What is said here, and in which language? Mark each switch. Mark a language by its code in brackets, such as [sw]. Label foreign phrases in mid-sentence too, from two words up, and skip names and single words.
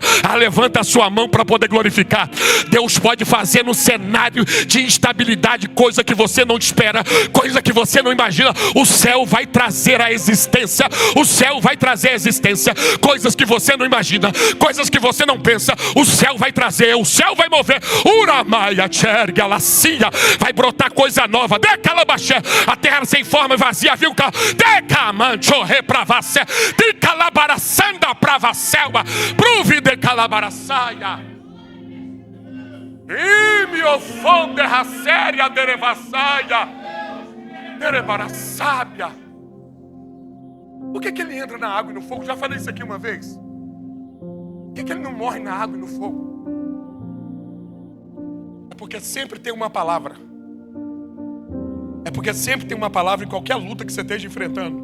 [pt] Levanta a sua mão para poder glorificar. Deus pode fazer no cenário de instabilidade coisa que você não espera, coisa que você não imagina. O céu vai trazer a existência. O céu vai trazer a existência. Coisas que você não imagina, coisas que você não pensa, o céu vai trazer, o céu vai mover. Uramaia, tcherga, lacia, vai brotar coisa nova. Decalabaxé, a terra sem forma e vazia, viu? Decamancho repravacé, decalabaraçanda pravacéua, pruve decalabaraçaia. Imiofonde raséria derevassaia, derebaraçábia. Por que ele entra na água e no fogo? Já falei isso aqui uma vez. Por que ele não morre na água e no fogo? É porque sempre tem uma palavra. É porque sempre tem uma palavra em qualquer luta que você esteja enfrentando.